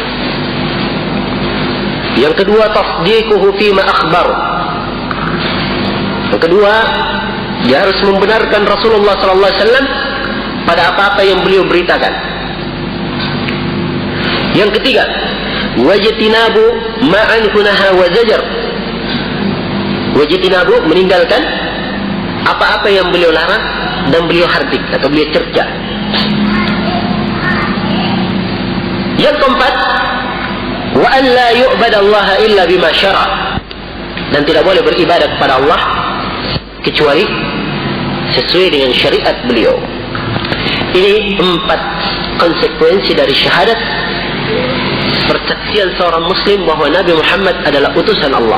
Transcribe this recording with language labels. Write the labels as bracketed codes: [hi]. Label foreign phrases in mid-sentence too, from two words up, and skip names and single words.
[id] Yang kedua, [ar] تصديقه فيما أخبر. [id] Yang kedua, dia harus membenarkan Rasulullah [ar] صلى الله عليه وسلم [id] pada apa-apa yang beliau beritakan. Yang ketiga, [ar] واجتناب ما عنه نهى وزجر. Wajtinabu, [id] meninggalkan apa-apa yang beliau larang dan beliau hardik atau beliau cerca. Yang keempat, [ar] وأن لا يعبد الله إلا بما شرع', [id] dan tidak boleh beribadah kepada Allah kecuali sesuai dengan syariat beliau. Ini 4 konsekuensi dari syahadat, persaksian seorang muslim bahwa Nabi Muhammad adalah utusan Allah.